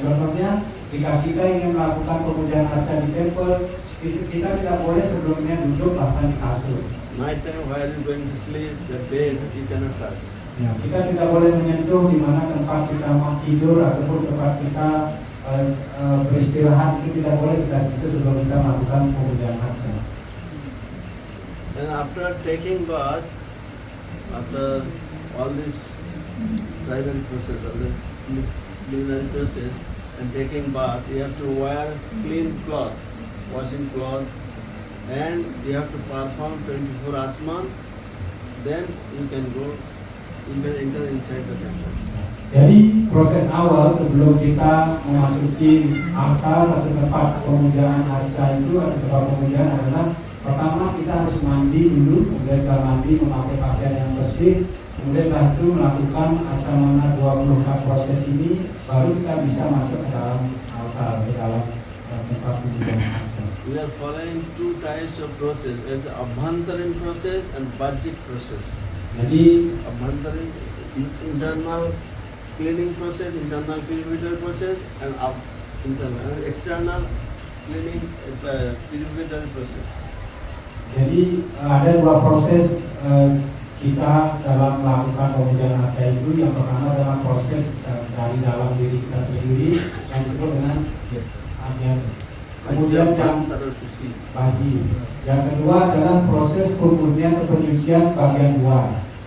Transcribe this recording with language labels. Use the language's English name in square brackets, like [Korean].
[Indonesian] Contohnya, jika kita ingin melakukan pemujaan arca di temple, kita tidak boleh sebelumnya duduk bahkan di kasur. [English] Night time while you going to sleep, the bed you cannot touch. [Indonesian] Ya, kita tidak boleh menyentuh di mana tempat kita mau tidur ataupun tempat kita beristirahat, itu tidak boleh kita sentuh sebelum kita melakukan pemujaan arca. [English] And after taking bath, after all this private process, all the preliminary process, and taking bath, you have to wear clean cloth, washing cloth, and you have to perform 24 asman, then you can enter inside the temple. [Indonesian] Jadi proses awal sebelum kita memasuki altar atau tempat pemujaan arca itu atau tempat pemujaan adalah pertama kita harus mandi dulu, kemudian setelah mandi memakai pakaian yang bersih, kemudian setelah itu melakukan asamana 24 proses ini, baru kita bisa masuk ke dalam altar, ke dalam tempat pemujaan arca. [English] We are following two types of process, as Abhantarin process and Bajik process. [Indonesian] Jadi [English] Abhantarin, internal cleaning process, internal purification process, and external cleaning purification process. [Indonesian] Jadi ada dua proses kita dalam melakukan pemujaan arca itu. Yang pertama adalah proses dari dalam diri kita sendiri yang disebut dengan agen. Kemudian yang baji. Yang kedua adalah proses pemurnian atau penyucian bagian luar.